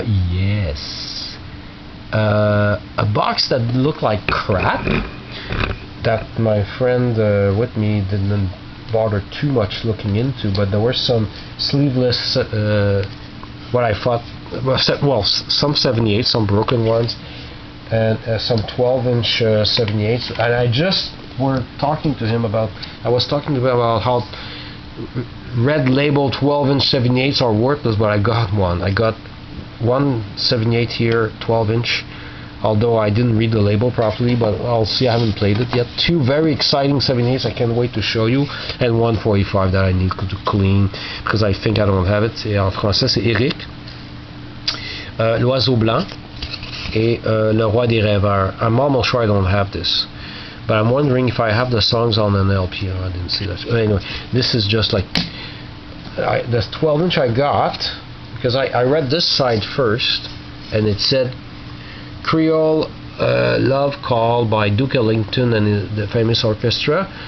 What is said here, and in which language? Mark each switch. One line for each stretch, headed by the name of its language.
English: Yes. A box that looked like crap, that my friend with me didn't bother too much looking into, but there were some sleeveless, what I thought, well, some 78s, some broken ones, and some 12-inch 78s, and I was talking to him about how red label 12-inch 78s are worthless, but I got one. I got one 78 here, 12-inch, although I didn't read the label properly, but I'll see. I haven't played it yet. Two very exciting 78s I can't wait to show you, and one 45 that I need to clean because I think I don't have it.
French: Et en français c'est Eric, L'Oiseau Blanc et Le Roi des Rêveurs.
English: I'm almost sure I don't have this, but I'm wondering if I have the songs on an LP. I didn't see that. Anyway, this is just like this 12-inch I got because I read this side first, and it said Creole Love Call by Duke Ellington and the famous orchestra.